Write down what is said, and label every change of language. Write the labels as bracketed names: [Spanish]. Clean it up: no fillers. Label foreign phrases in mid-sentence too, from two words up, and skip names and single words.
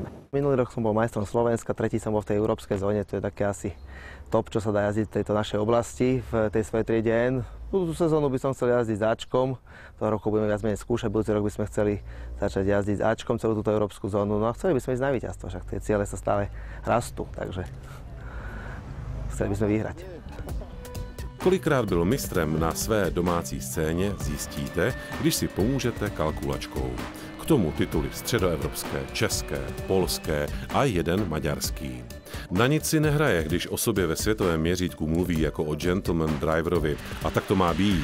[Slovak] Minulý rok som bol majstrom Slovenska, tretí som bol v tej európskej zóne, to je také asi top, čo sa dá jazdiť v tejto našej oblasti, v tej svojej triede N. Tú sezónu by som chcel jazdiť s Ačkom, toho roku budeme viac menej skúšať, budúci rok by sme chceli začať jazdiť s Ačkom celú túto európsku zónu, no a chceli by sme ísť na víťazstvo, však tie ciele sa stále rastú, takže chceli by sme vyhrať. [Czech] Kolikrát byl mistrem na své domácí scéně, zjistíte, když si pomůžete kalkulačkou. K tomu tituly středoevropské, české, polské a jeden maďarský. Na nic si nehraje, když o sobě ve světovém měřítku mluví jako o [English] gentleman driverovi, [Czech] a tak to má být.